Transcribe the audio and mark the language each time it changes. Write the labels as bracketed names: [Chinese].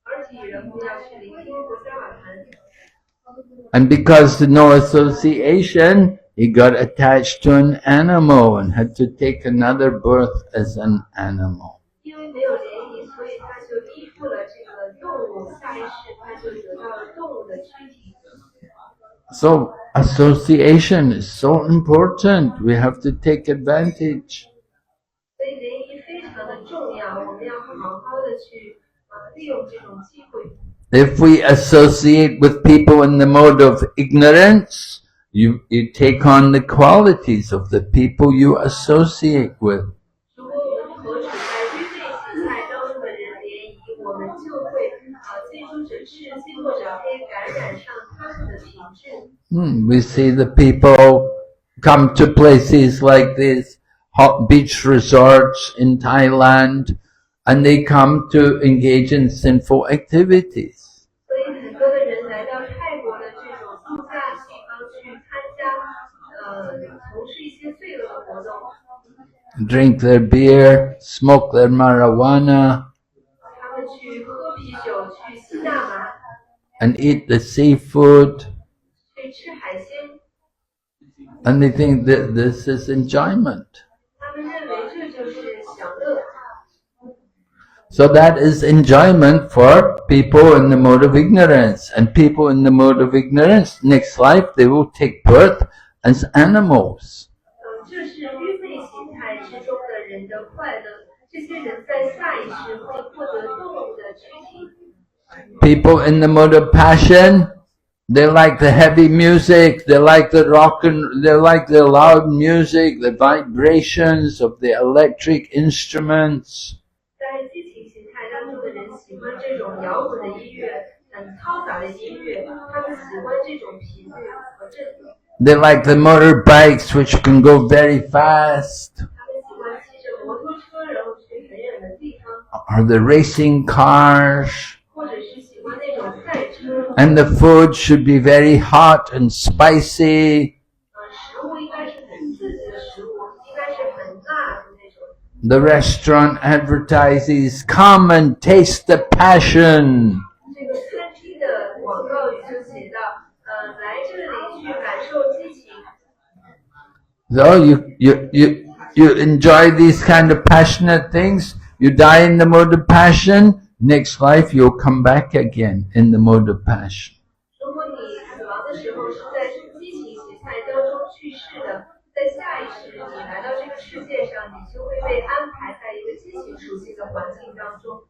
[Chinese] 替，然后要去聆听佛三瓦谈。 [English] And because of no association, he got attached to an animal and had to take another birth as an animal. [Chinese] 因为没有联谊，所以他就依附了这个动物，下一世他就得到了动物的躯体。 [English] So association is so important. We have to take advantage. [Chinese] 所以联谊非常的重要，我们要好好的去利用这种机会。 [English] If we associate with people in the mode of ignorance, you take on the qualities of the people you associate with. [Chinese] 如果我们和处在愚昧形态当中的人联谊，我们就会接触者赤激或者可以感染上他们的品质。 [English] We see the people come to places like these hot beach resorts in Thailand, and they come to engage in sinful activities. [Chinese] 所以很多的人来到泰国的这种度假地方去参加，从事一些罪恶的活动。 [English] Drink their beer, smoke their marijuana, [Chinese] 他们去喝啤酒，去吸大麻， [English] and eat the seafood, [Chinese] 去吃海鲜。 [English] and they think that this is enjoyment. [Chinese] 他们认为这就是享乐。 [English] So that is enjoyment for people in the mode of ignorance. And people in the mode of ignorance, next life they will take birth as animals. [Chinese] 这是愚昧形态之中的人的快乐。这些人在下一世会获得动物的躯体。 [English] People in the mode of passion, they like the heavy music, they like the they like the loud music, the vibrations of the electric instruments. [Chinese] 在激情形态当中的人喜欢这种摇滚的音乐，很嘈杂的音乐，他们喜欢这种频率和振动。 [English] They like the motorbikes which can go very fast, [Chinese] 他们喜欢骑着摩托车，然后去很远的地方， [English] or the racing cars. [Chinese] 或者是喜欢那种赛车。 [English] And the food should be very hot and spicy. [Chinese] 食物应该是很刺激的食物，应该是很辣的那种。 [English] The restaurant advertises, come and taste the passion. [Chinese] 这个餐厅的广告语就写到，来这里去感受激情。 [English] So you enjoy these kind of passionate things. You die in the mode of passion. Next life you'll come back again in the mode of passion. [Chinese] 如果你死亡的时候是在激情形态当中去世的，在下一世你来到这个世界上，你就会被安排在一个激情属性的环境当中。